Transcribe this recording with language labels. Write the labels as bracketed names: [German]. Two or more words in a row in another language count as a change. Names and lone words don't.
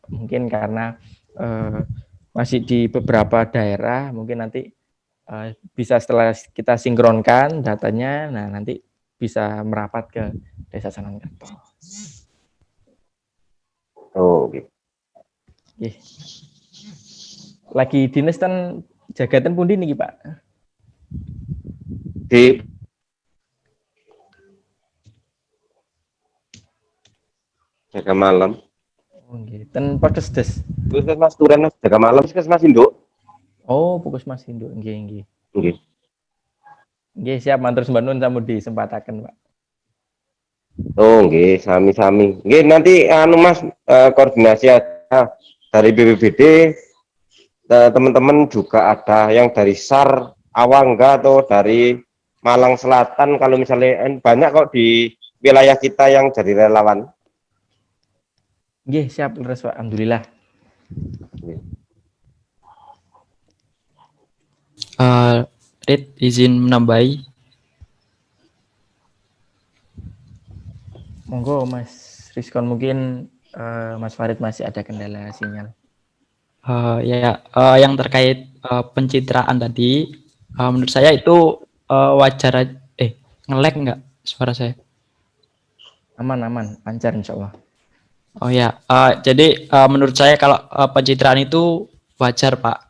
[Indonesian] Mungkin karena masih di beberapa daerah, mungkin nanti bisa setelah kita sinkronkan datanya, nah nanti bisa merapat ke Desa Sanankerto. Oh, gitu. Okay. Lagi dinas [Javanese] ten jagatan pundi niki Pak? [Indonesian] Di jaga malam. [Javanese] Oh, nggih. Ten Puskesdes. [Indonesian] Puskesmas Turen jaga malam, Puskesmas Induk. [Javanese] Oh, Puskesmas Induk. Nggih, nggih. Nggih. Nggih, siap matur sembah nuwun sampun disempataken, Pak. Oh, nggih, sami-sami. Nggih, [Indonesian] nanti anu Mas koordinasi aja dari BPBD. Teman-teman juga ada yang dari SAR Awangga atau dari Malang Selatan, kalau misalnya banyak kok di wilayah kita yang jadi relawan. [Javanese] Nggih, siap leres Pak. Alhamdulillah. [Indonesian] Rid izin menambahi. [Javanese] Monggo Mas Rizkon, [Indonesian] mungkin Mas Farid masih ada kendala sinyal. Yang terkait pencitraan tadi, menurut saya itu wajar. Nge-lag nggak suara saya? Aman, lancar [Arabic] إن شاء الله. [Indonesian] Oh ya, jadi menurut saya kalau pencitraan itu wajar Pak.